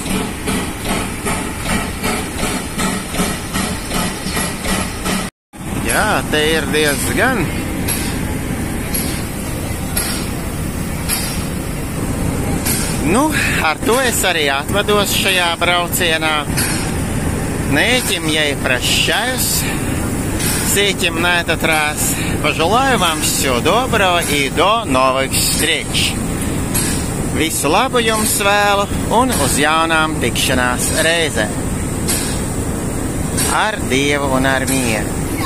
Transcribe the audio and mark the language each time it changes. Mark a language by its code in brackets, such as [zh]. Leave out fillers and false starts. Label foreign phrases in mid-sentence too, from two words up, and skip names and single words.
[lv] Jā, te ir diezgan. Nu, ar to es arī atvados šajā braucienā. [ru] На этим я и прощаюсь. С этим на этот раз пожелаю вам всего доброго и до новых встреч. [lv] Visu labu jums vēlu un uz jaunām tikšanās reizēm. Ar Dievu un ar mieru.